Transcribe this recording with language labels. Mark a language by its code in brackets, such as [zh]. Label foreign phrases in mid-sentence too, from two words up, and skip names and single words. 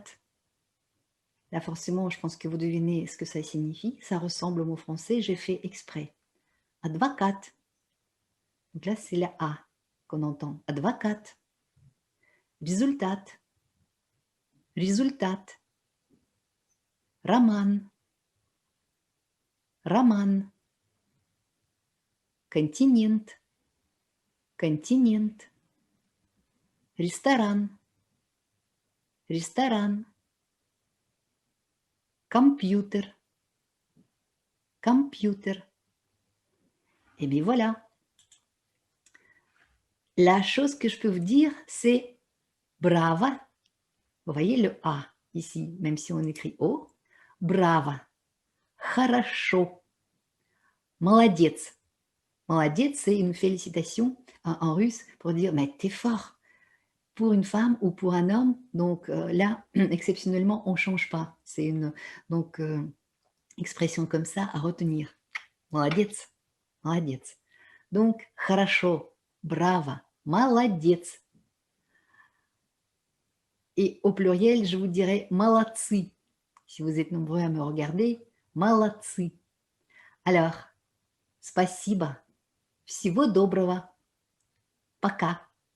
[fr] Là, forcément, je pense que vous devinez ce que ça signifie. Ça ressemble au mot français, j'ai fait exprès. Advocat. Donc là, c'est la A qu'on entend. Advocat. Résultat. Résultat. [ru] Роман. Роман. Континент. Континент. Ресторан. Ресторан. Компьютер. Компьютер. [fr] Et bien voilà. La chose que je peux vous dire, c'est bravo. Vous voyez le A ici, même si on écrit O. Bravo. [ru] Хорошо. Молодец. Молодец, [fr] c'est une félicitation en russe pour dire mais t'es fort. Pour une femme ou pour un homme, donc là, exceptionnellement, on ne change pas. C'est une expression comme ça à retenir. [ru] Молодец. Молодец. Donc, хорошо, bravo, молодец. [fr] Et au pluriel, je vous dirais молодцы. Si vous êtes nombreux à me regarder, [ru] молодцы. Alors, спасибо. Всего доброго. Пока.